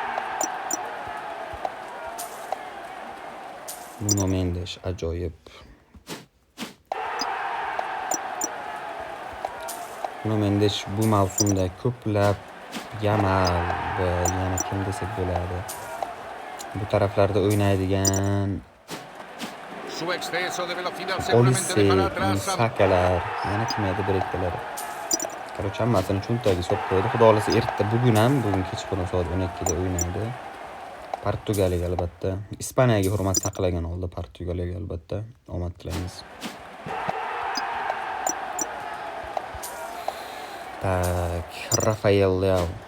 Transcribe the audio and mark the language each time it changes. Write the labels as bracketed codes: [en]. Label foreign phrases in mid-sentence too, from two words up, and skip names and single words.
[uz] Nuno Mendes ajoyib. Nuno Mendes bu mavsumda ko'plab Yamal va yana kim desak bo'ladi. Bu taraflarda o'ynaydigan [es] Su exceso de velocidad seguramente dejará atrás a [uz] Sakalar, yana kim edi brekkalar. Короче, hammasini cho'ntagiga solib qo'ydi. Xudo xolisa erta bugun kechqurun soat 12 da o'ynaydi. Portugaliyaga albatta. Ispaniyaga hurmat saqlagan holda Portugaliyaga albatta omad tilaymiz. Tak, Rafael Leao.